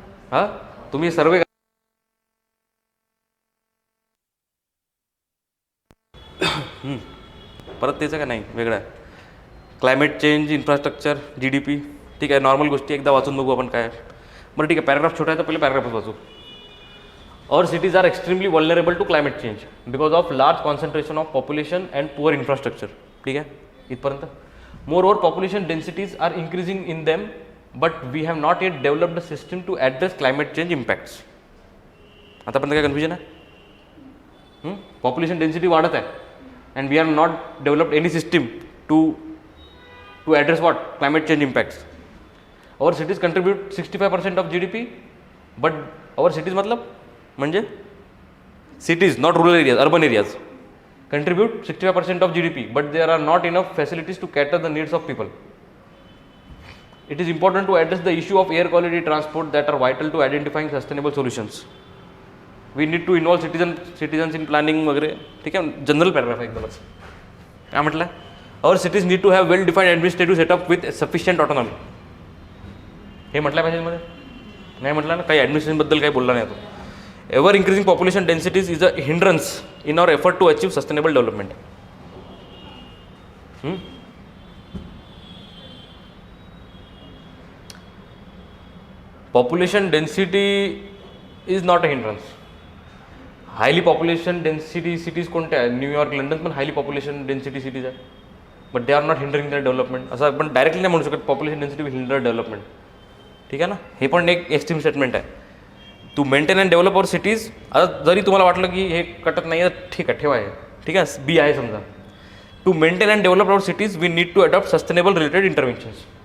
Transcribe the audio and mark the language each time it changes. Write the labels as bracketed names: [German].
[Marathi] हां तुम्ही सर्वे परत त्याचं का नाही वेगळं आहे. क्लायमेट चेंज, इन्फ्रास्ट्रक्चर, GDP, ठीक आहे, नॉर्मल गोष्टी एकदा वाचून बघू आपण काय. बरं ठीक आहे, पॅराग्राफ छोटा आहे तर पहिले पॅराग्राफच वाचू. [English] Our cities are extremely vulnerable to climate change because of large concentration of population and poor infrastructure. [Marathi] ठीक आहे इथपर्यंत. [English] Moreover, population densities are increasing in them, but we have not yet developed a system to address climate change impacts. [Marathi] आतापर्यंत काय confusion आहे. Population density वाढत आहे [English] And we are not developed any system to address what climate change impacts. Our cities contribute 65% of GDP, but our cities [Marathi] मतलब म्हणजे [English] Cities, not rural areas, urban areas, contribute 65% of GDP, but there are not enough facilities to cater the needs of people. It is important to address the issue of air quality transport that are vital to identifying sustainable solutions. We need to involve citizens in planning वगैरे. [Marathi] ठीक आहे, general paragraph आहे एकदमच. काय म्हटलं, [English] our cities need to have well defined administrative setup with sufficient autonomy. [Marathi] हे म्हटलं पाहिजे मध्ये नाही म्हटलं ना, काही ॲडमिनिस्ट्रेशनबद्दल काही बोलला नाही तो. [English] Ever increasing population densities is a hindrance in our effort to achieve sustainable development. Population density is not a hindrance. Highly population density cities [Marathi] कोणत्या आहे, [English] New York, London पण highly population density cities आहे, but they are not hindering the development. [Marathi] असं आपण directly नाही म्हणू शकत [English] Population density will hinder development. [Marathi] ठीक आहे ना, हे पण एक एक्स्ट्रीम स्टेटमेंट आहे. [English] To maintain and develop our cities. [Marathi] आता जरी तुम्हाला वाटलं की हे कटत नाही आहे, ठीक आहे ठेवा, आहे ठीक आहे, बी आहे समजा. [English] To maintain and develop our cities we need to adopt sustainable related interventions.